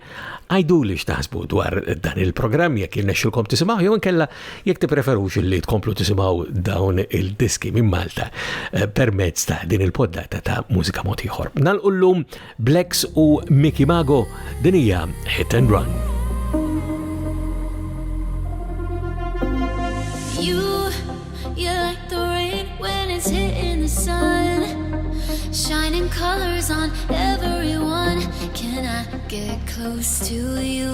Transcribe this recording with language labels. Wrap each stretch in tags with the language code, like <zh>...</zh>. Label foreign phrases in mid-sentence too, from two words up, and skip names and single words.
<mt>Għajdu li xtaħsbu dwar dan il-programm jekk jirnexxilkom tisimgħu jew inkella jekk tippreferux li tkomplu tisimgħu dawn il-diski minn Malta permezz ta' din il-poddata ta' Mużika Mod Ieħor. Nagħlqu llum Blex u Mickey Mago din hija Hit and Run.</mt> <en>You like the rain when it's hitting the sun, shining colors on everyone. Can I get close to you?</en>